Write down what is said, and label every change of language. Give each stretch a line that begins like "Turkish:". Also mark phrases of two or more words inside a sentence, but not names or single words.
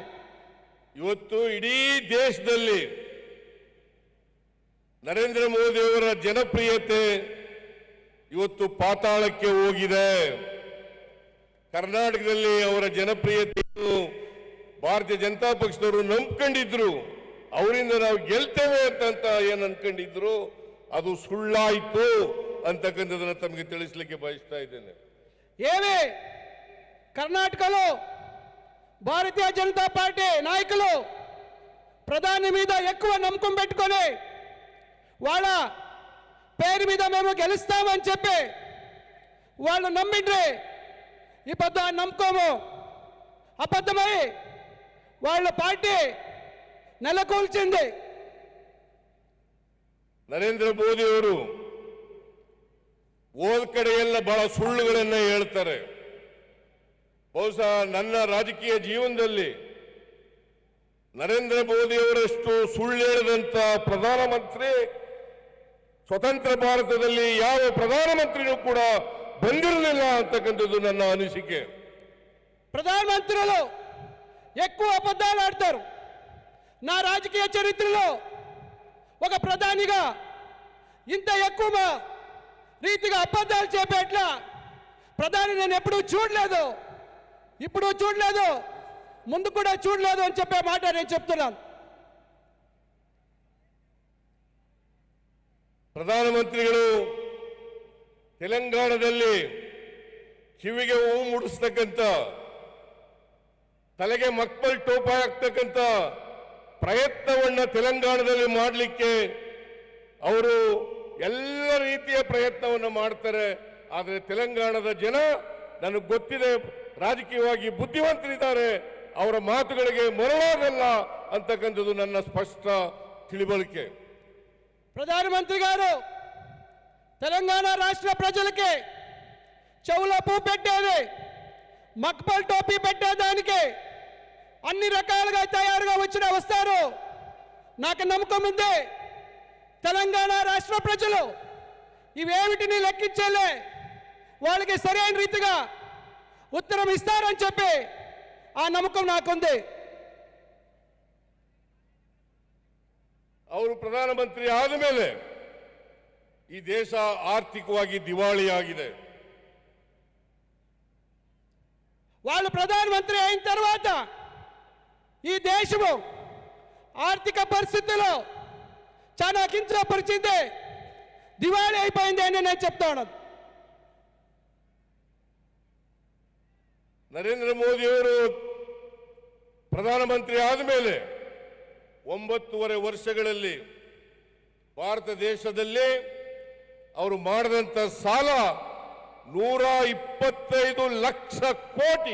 Kannada: ಇವತ್ತು ಇಡೀ ದೇಶದಲ್ಲಿ ನರೇಂದ್ರ ಮೋದಿ ಅವರ ಜನಪ್ರಿಯತೆ ಇವತ್ತು ಪಾತಾಳಕ್ಕೆ ಹೋಗಿದೆ. ಕರ್ನಾಟಕದಲ್ಲಿ ಅವರ ಜನಪ್ರಿಯತೆಯನ್ನು ಭಾರತೀಯ ಜನತಾ ಪಕ್ಷದವರು ನಂಬ್ಕೊಂಡಿದ್ರು. ಅವರಿಂದ ನಾವು ಗೆಲ್ತೇವೆ ಅಂತ ಏನು ಅನ್ಕೊಂಡಿದ್ರು, ಅದು ಸುಳ್ಳಾಯಿತು ಅಂತಕ್ಕಂಥದನ್ನ ತಮಗೆ ತಿಳಿಸಲಿಕ್ಕೆ ಬಯಸ್ತಾ ಇದ್ದೇನೆ.
Telugu: ఏమి కర్ణాటకలో భారతీయ జనతా పార్టీ నాయకులు ప్రధాని మీద ఎక్కువ నమ్మకం పెట్టుకొని వాళ్ళ పేరు మీద మేము గెలుస్తామని చెప్పి వాళ్ళు నమ్మిండ్రి. ఈ పెద్ద నమ్మకము అబద్ధమై వాళ్ళ పార్టీ నెలకొల్చింది.
Kannada: ನರೇಂದ್ರ ಮೋದಿ ಅವರು ಹೋದ ಕಡೆಯೆಲ್ಲ ಬಹಳ ಸುಳ್ಳುಗಳನ್ನ ಹೇಳ್ತಾರೆ. ಬಹುಶಃ ನನ್ನ ರಾಜಕೀಯ ಜೀವನದಲ್ಲಿ ನರೇಂದ್ರ ಮೋದಿ ಅವರಷ್ಟು ಸುಳ್ಳು ಹೇಳಿದಂತ ಪ್ರಧಾನಮಂತ್ರಿ ಸ್ವತಂತ್ರ ಭಾರತದಲ್ಲಿ ಯಾವ ಪ್ರಧಾನಮಂತ್ರಿನೂ ಕೂಡ ಬಂದಿರಲಿಲ್ಲ ಅಂತಕ್ಕಂಥದ್ದು ನನ್ನ ಅನಿಸಿಕೆ.
Telugu: ప్రధానమంత్రులు ఎక్కువ అబద్ధాలు ఆడతారు. నా రాజకీయ చరిత్రలో ఒక ప్రధానిగా ఇంత ఎక్కువ రీతిగా అబద్ధాలు చెప్పేట్లా ప్రధాని నేను ఎప్పుడూ చూడలేదు, ఇప్పుడు చూడలేదు, ముందు కూడా చూడలేదు అని చెప్పే మాట నేను చెప్తున్నాను.
Kannada: ಪ್ರಧಾನಮಂತ್ರಿಗಳು ತೆಲಂಗಾಣದಲ್ಲಿ ಕಿವಿಗೆ ಹೂವು ಮುಡಿಸ್ತಕ್ಕಂಥ, ತಲೆಗೆ ಮಕ್ಕಳು ಟೋಪ ಹಾಕ್ತಕ್ಕಂಥ ಪ್ರಯತ್ನವನ್ನ ತೆಲಂಗಾಣದಲ್ಲಿ ಮಾಡಲಿಕ್ಕೆ ಅವರು ಎಲ್ಲ ರೀತಿಯ ಪ್ರಯತ್ನವನ್ನು ಮಾಡ್ತಾರೆ. ಆದರೆ ತೆಲಂಗಾಣದ ಜನ ನನಗೆ ಗೊತ್ತಿದೆ, ರಾಜಕೀಯವಾಗಿ ಬುದ್ಧಿವಂತರಿದ್ದಾರೆ, ಅವರ ಮಾತುಗಳಿಗೆ ಮರಳಾಗಲ್ಲ ಅಂತಕ್ಕಂಥದ್ದು ನನ್ನ ಸ್ಪಷ್ಟ ತಿಳಿವಳಿಕೆ.
Telugu: ప్రధానమంత్రి గారు తెలంగాణ రాష్ట్ర ప్రజలకి చెవులో పువ్వు పెట్టేది, మక్పల్ టోపీ పెట్టేదానికి అన్ని రకాలుగా తయారుగా వస్తారు. నాకు నమ్మకం ఉంది తెలంగాణ రాష్ట్ర ప్రజలు ఇవేమిటిని లెక్కించలే, వాళ్ళకి సరైన రీతిగా ఉత్తరం ఇస్తారని చెప్పి ఆ నమ్మకం నాకుంది.
Kannada: ಅವರು ಪ್ರಧಾನಮಂತ್ರಿ ಆದ ಮೇಲೆ ಈ ದೇಶ ಆರ್ಥಿಕವಾಗಿ ದಿವಾಳಿಯಾಗಿದೆ.
Telugu: వాళ్ళు ప్రధానమంత్రి అయిన తర్వాత ఈ దేశము ఆర్థిక పరిస్థితుల్లో చాలా కించపరిచింది, దివాళీ అయిపోయింది అని నేను చెప్తాను.
Kannada: ನರೇಂದ್ರ ಮೋದಿ ಅವರು ಪ್ರಧಾನಮಂತ್ರಿ ಆದ ಮೇಲೆ 9.5 ವರ್ಷಗಳಲ್ಲಿ ಭಾರತ ದೇಶದಲ್ಲಿ ಅವರು ಮಾಡಿದಂತ ಸಾಲ 125 ಲಕ್ಷ ಕೋಟಿ.